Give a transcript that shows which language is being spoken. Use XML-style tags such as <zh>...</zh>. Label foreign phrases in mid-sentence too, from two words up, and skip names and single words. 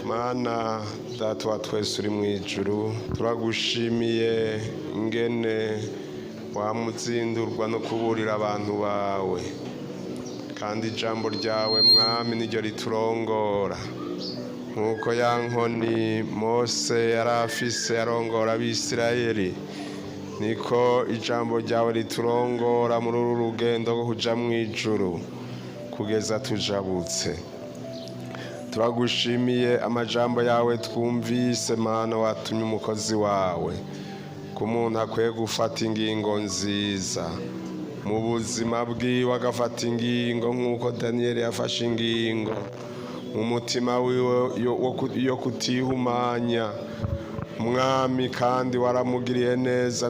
<rn>Mana data wa twese uri mu ijuru, turagushimiye ingene wamutsindurwa no kuburira abantu bawe, kandi ijambo ryawe mwami niryo riturongora nkuko ya nkoni Mose yari afise arongora abisirayeli, niko ijambo ryawe riturongora muri uru rugendo rwo kuja mu ijuru kugeza tujabutse. Turagushimiye amajambo yawe twumvise Mana, watumye umukozi wawe ko umuntu akwiye gufata ingingo nziza mu buzima bwiwe, agafata ingingo nk'uko Daniyeli yafashe ingingo mu mutima wiwe yo kutihumanya mwami, kandi waramugiriye neza.</rn>